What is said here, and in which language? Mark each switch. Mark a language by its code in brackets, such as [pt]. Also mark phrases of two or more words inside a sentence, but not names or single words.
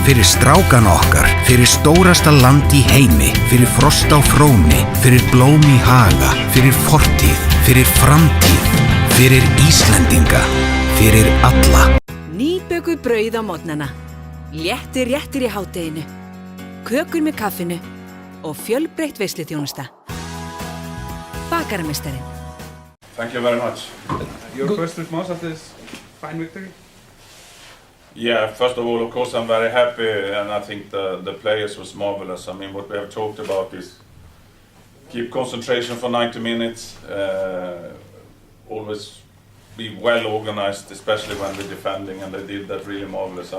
[is] fyrir strákana okkar, fyrir stórasta land í heimi, fyrir frost á fróni, fyrir blóm í haga, fyrir fortíð, fyrir framtíð, fyrir Íslendinga, fyrir alla. Nýbökuð brauð á morgnana, léttir réttir í hádeginu, kökur með kaffinu og fjölbreytt veisluþjónusta. Bakararmeistarinn. [en] Thank you very much. Your first response after this fine victory? Yeah, first of all, of course, I'm very happy, and I think the players was marvelous. I mean, what we have talked about is keep concentration for 90 minutes, always be well organized, especially when we're defending, and they did that really marvelous.